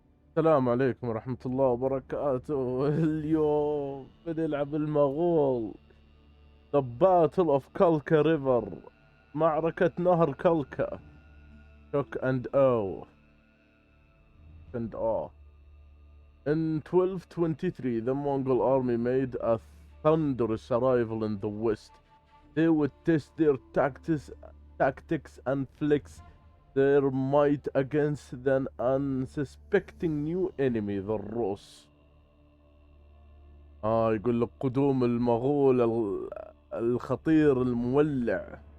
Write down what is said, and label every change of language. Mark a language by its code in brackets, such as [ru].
[ar] السلام عليكم ورحمة الله وبركاته. اليوم بنلعب المغول The Battle of Kalka River، معركة نهر كالكا. [en] Shock and awe. In 1223, the Mongol army made a thunderous arrival in the west. They would test their tactics and flex their might against an unsuspecting new enemy, the Rus. [ar] يقول لك قدوم المغول الخطير المولع.